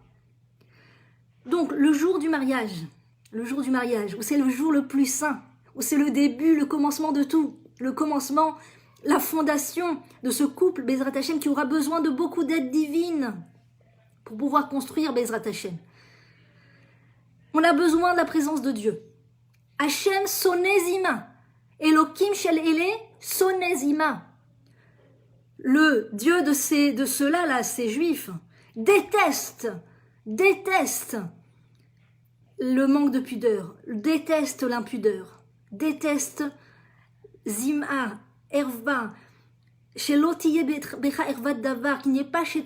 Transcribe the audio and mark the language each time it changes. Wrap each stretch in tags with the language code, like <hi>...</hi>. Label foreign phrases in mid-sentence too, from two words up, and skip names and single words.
<fr>Donc le jour du mariage, où c'est le jour le plus saint, où c'est le début, le commencement de tout, le commencement, la fondation de ce couple,</fr> <he>בעזרת ה,</he> <fr>qui aura besoin de beaucoup d'aide divine pour pouvoir construire</fr> <he>בעזרת ה.</he> <fr>On a besoin de la présence de Dieu.</fr> <he>ה' שונא זימה, אלוקים של אלה שונא זימה.</he> <fr>Le Dieu de ceux-là, ces juifs, déteste le manque de pudeur, déteste l'impudeur, déteste</fr> <he>זימה, ערווה,</he> <fr>qu'il n'y ait pas chez</fr>